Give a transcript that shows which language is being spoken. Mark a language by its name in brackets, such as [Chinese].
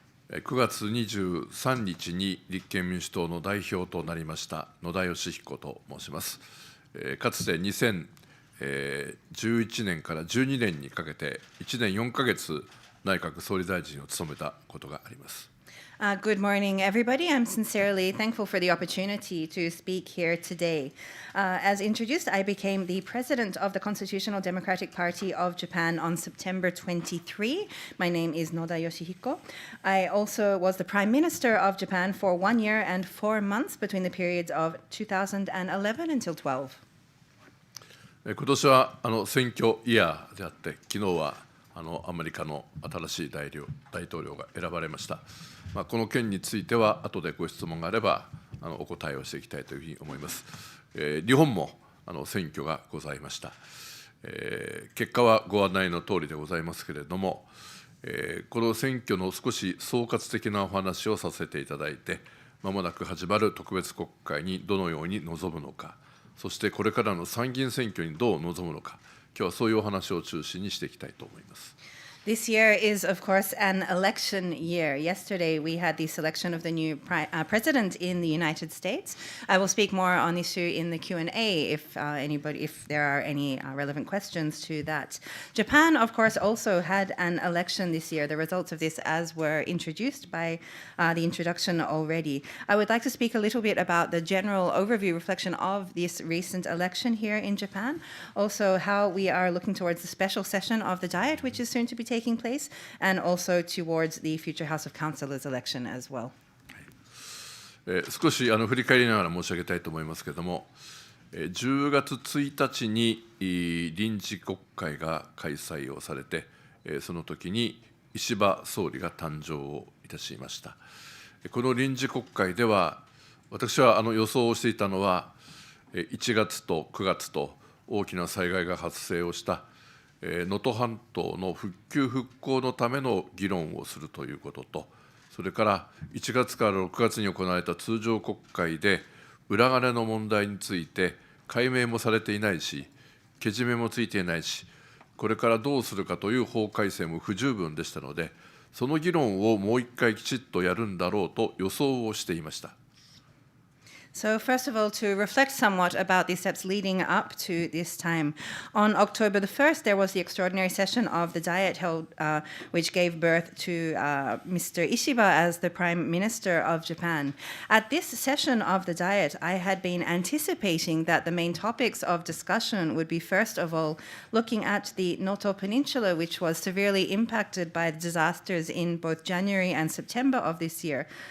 [Japanese] 9月23日に立憲民主党の代表となりました野田佳彦と申します。かつて2011年から12年にかけて1年4ヶ月内閣総理大臣を務めたことがあります。 [English] Good morning, everybody. I'm sincerely thankful for the opportunity to speak here today. As introduced, I became the president of the Constitutional Democratic Party of Japan on September 23. My name is Noda Yoshihiko. I also was the prime minister of Japan for 1 year and 4 months between the periods of 2011 until 12. [Japanese] 今年は選挙イヤーであって、昨日はアメリカの新しい大統領が選ばれました。この件については後でご質問があればお答えをしていきたいというふうに思います。日本も選挙がございました。結果はご案内の通りでございますけれども、この選挙の少し総括的なお話をさせていただいて、まもなく始まる特別国会にどのように臨むのか、そしてこれからの参議院選挙にどう臨むのか、今日はそういうお話を中心にしていきたいと思います。 [English] This year is, of course, an election year. Yesterday, we had the selection of the new president in the United States. I will speak more on this issue in the Q&A if there are any relevant questions to that. Japan, of course, also had an election this year. The results of this, as were introduced by the introduction already. I would like to speak a little bit about the general overview reflection of this recent election here in Japan. Also, how we are looking towards the special session of the Diet, which is soon to be taking place, and also towards the future House of Councillors election as well. [Japanese] 少し振り返りながら申し上げたいと思いますけれども、10月1日に臨時国会が開催をされて、その時に石破総理が誕生をいたしました。この臨時国会では、私は予想をしていたのは、1月と9月と大きな災害が発生をした能登半島の復旧・復興のための議論をするということと、それから1月から6月に行われた通常国会で、裏金の問題について解明もされていないし、けじめもついていないし、これからどうするかという法改正も不十分でしたので、その議論をもう一回きちっとやるんだろうと予想をしていました。 [English] So first of all, to reflect somewhat about the steps leading up to this time. On October the 1st, there was the extraordinary session of the Diet held, which gave birth to Mr. Ishiba as the Prime Minister of Japan. At this session of the Diet, I had been anticipating that the main topics of discussion would be, first of all, looking at the Noto Peninsula, which was severely impacted by disasters in both January and September of this year.